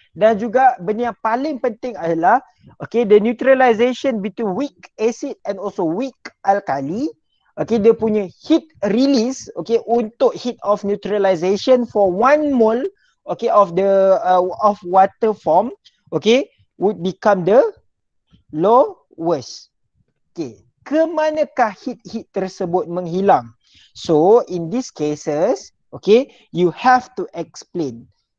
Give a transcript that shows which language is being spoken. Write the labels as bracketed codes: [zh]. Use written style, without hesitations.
[ms] Dan juga benda yang paling penting adalah [en] the neutralization between weak acid and also weak alkali. Okay, [ms] dia punya [en] heat release untuk heat of neutralization for 1 mole of the of water form would become the lowest. [ms] Okay, ke manakah heat tersebut menghilang? [en] So, in these cases, you have to explain.